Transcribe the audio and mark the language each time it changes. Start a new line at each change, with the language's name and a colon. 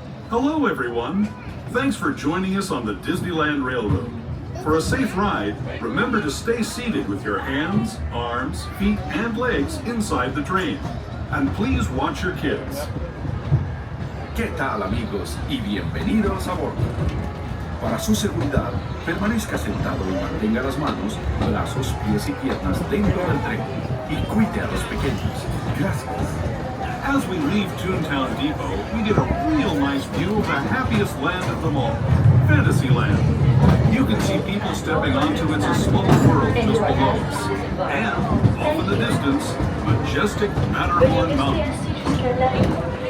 English: Hello, everyone. Thanks for joining us on the Disneyland Railroad. For a safe ride, remember to stay seated with your hands, arms, feet, and legs inside the train. And please watch your kids.
Spanish: ¿Qué tal, amigos? Y bienvenidos a bordo. Para su seguridad, permanezca sentado y mantenga las manos, brazos, pies y piernas dentro del tren. Y cuide a los pequeños. Gracias.
English: As we leave Toontown Depot, we get a real nice view of the happiest land of them all, Fantasyland. You can see people stepping onto its small world just below us. And, off in the distance, majestic Matterhorn Mountain.